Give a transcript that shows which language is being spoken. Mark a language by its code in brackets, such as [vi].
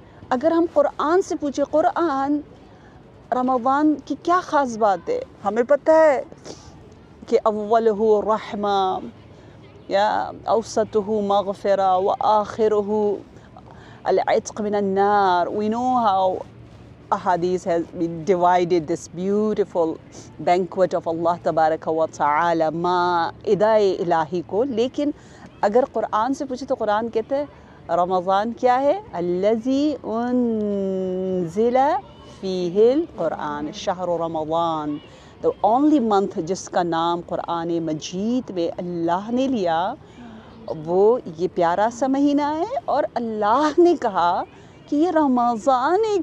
[ur] اگر ہم قرآن سے پوچھیں قرآن رمضان کی کیا خاص بات ہے، ہمیں پتہ ہے کہ [ar] اولہ رحمہ یا اوسطہ مغفرہ وآخرہ العتق من النار. [en] We know how Ahadith has been divided this beautiful banquet of Allah tabaraka wa ta'ala [ur] مائدہ الہی کو. لیکن اگر قرآن سے پوچھے تو قرآن کہتے ہیں رمضان کیا ہے؟ [ar] الذی انزل فیہ القرآن شہر رمضان. [en] the only month [ur] جس کا نام قرآن مجید میں اللہ نے لیا وہ یہ پیارا سا مہینہ ہے، اور اللہ نے کہا کہ یہ رمضان ہے.